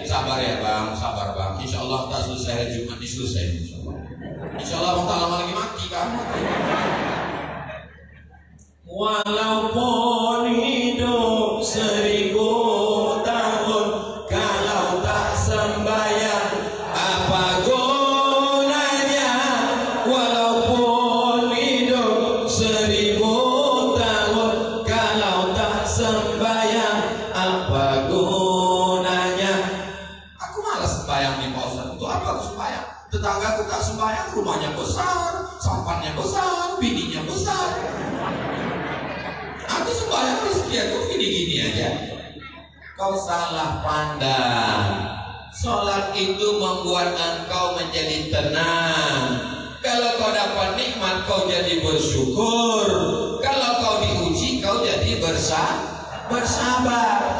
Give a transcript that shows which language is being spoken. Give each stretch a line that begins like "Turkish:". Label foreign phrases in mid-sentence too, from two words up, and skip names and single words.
Malay: Sabar ya bang, sabar bang.
Arabic: إن شاء الله
Malay: tak selesai hari Jumat ini selesai.
Arabic: إن شاء الله
Malay: bang tak lama lagi mati kamu. Walaupun hidup 1000 tahun, kalau tak sembahyang apa gunanya? Walaupun hidup 1000 tahun, kalau tak sembahyang apa gunanya? Aku malas sembahyang nih Pak Ustaz. Untuk apa aku sembahyang? Tetanggaku tak sembahyang, rumahnya besar, sampannya besar, bininya besar. Aku sembahyang rezeki aku gini-gini aja. Kau salah pandang. Sholat itu membuat engkau menjadi tenang. Kalau kau dapat nikmat, kau jadi bersyukur. Kalau kau diuji, kau jadi bersabar.